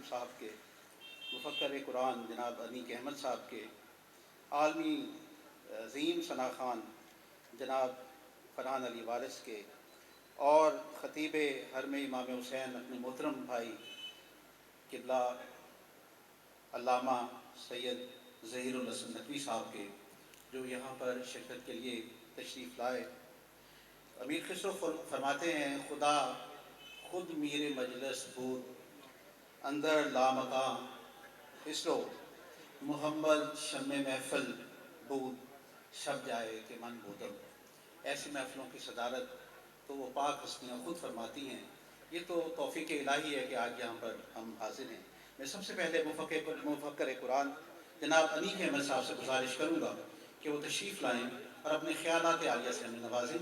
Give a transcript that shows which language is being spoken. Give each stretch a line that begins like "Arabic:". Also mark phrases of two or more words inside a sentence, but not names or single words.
Urdu: صاحب کے مفکر قرآن جناب انیق احمد صاحب کے عالمی عظیم ثنا خان جناب فرحان علی وارث کے اور خطیب حرم امام حسین اپنے محترم بھائی قبلہ علامہ سید ظہیر الحسن نقوی صاحب کے جو یہاں پر شرکت کے لیے تشریف لائے۔ امیر خسرو فرماتے ہیں
Persian: خدا خود میر مجلس بود اندر لامقام خسرو محمد شم محفل بود شب جائے کہ من بودم۔
Urdu: ایسی محفلوں کی صدارت تو وہ پاک ہستیاں خود فرماتی ہیں۔ یہ تو توفیق الہی ہے کہ آج یہاں پر ہم حاضر ہیں۔ میں سب سے پہلے مفکر قرآن جناب انیق احمد صاحب سے گزارش کروں گا کہ وہ تشریف لائیں اور اپنے خیالات عالیہ سے ہمیں نوازیں۔